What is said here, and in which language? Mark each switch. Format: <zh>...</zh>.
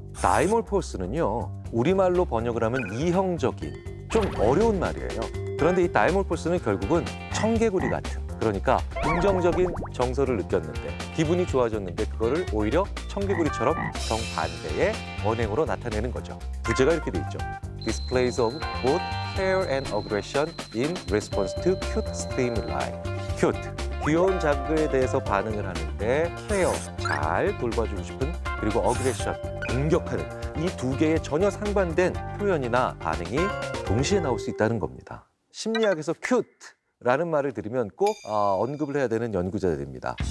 <ko>다이몰 폴스는요, 우리말로 번역을 하면 이형적인, 좀 어려운 말이에요. 그런데 이 다이몰 폴스는 결국은 청개구리 같은, 그러니까 긍정적인 정서를 느꼈는데 기분이 좋아졌는데 그거를 오히려 청개구리처럼 정반대의 언행으로 나타내는 거죠. 부제가 이렇게 돼 있죠.</ko> <en>Displays of both care and aggression in response to cute stimuli.</en> <ko>Cute, 귀여운 자극에 대해서 반응을 하는데 케어, 잘 돌봐주고 싶은, 그리고 어그레션, 공격하는 이 두 개의 전혀 상반된 표현이나 반응이 동시에 나올 수 있다는 겁니다. 심리학에서 큐트라는 말을 들으면 꼭 언급을 해야 되는 연구자들입니다.</ko>